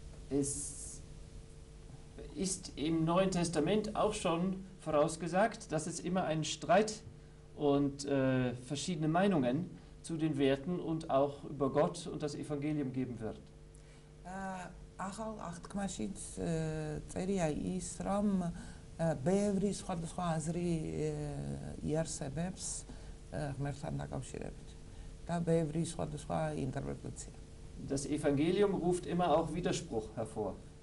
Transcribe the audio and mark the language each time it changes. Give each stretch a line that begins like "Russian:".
German: Es ist im Neuen Testament auch schon vorausgesagt, dass es immer einen Streit und verschiedene Meinungen zu den Werten und auch über Gott und das Evangelium geben wird.
Georgian: ახალ აღთქმაშიც წერია ის, რომ ბევრი სხვადასხვა აზრი იარსებებს ღმერთთან დაკავშირებით და ბევრი სხვადასხვა ინტერპრეტაცია.
German: Das Evangelium ruft immer auch Widerspruch hervor.